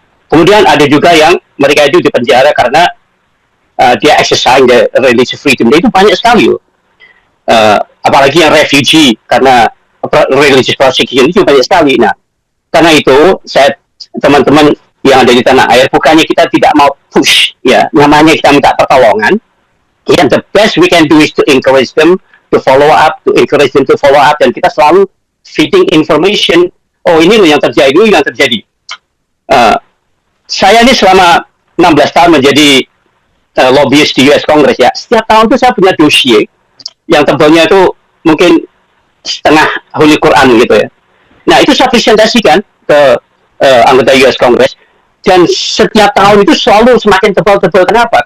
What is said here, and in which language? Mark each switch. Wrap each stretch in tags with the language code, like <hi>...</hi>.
<id>Kemudian ada juga yang mereka itu dipenjara karena dia</id> <en>exercise the religious freedom.</en> <id>Dan itu banyak sekali. Apalagi yang refugee karena religious persecution itu banyak sekali. Nah, karena itu saya teman-teman yang ada di tanah air, bukannya kita tidak mau push, ya, namanya kita minta pertolongan.</id> <en>Yeah, the best we can do is to encourage them to follow up,</en> <id>dan kita selalu feeding information. Oh ini loh yang terjadi, ini yang terjadi. Saya ini selama 16 tahun menjadi lobbyist di US Congress ya. Setiap tahun tuh saya punya dossier yang tebalnya itu mungkin setengah Holy Quran gitu ya. Nah itu saya presentasikan ke anggota US Congress, dan setiap tahun itu selalu semakin tebal-tebal. Kenapa?</id>